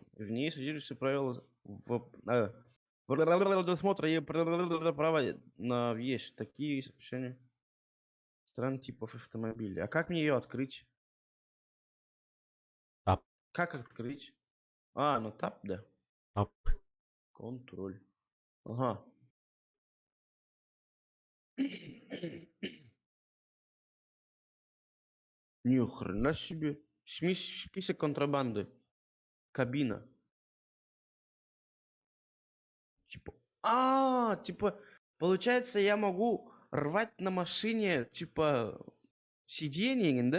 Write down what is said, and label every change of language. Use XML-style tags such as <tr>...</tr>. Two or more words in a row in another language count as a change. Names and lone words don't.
<ru>В ней содержатся правила досмотра и права на въезд. Такие сообщения стран типов автомобилей. А как мне ее открыть? Тап. Как открыть? Ну тап, да. Тап. Контроль. Ага. Ни хрена себе. Список контрабанды. Кабина. Типа, получается, я могу рвать на машине, типа, сиденье, да?</ru>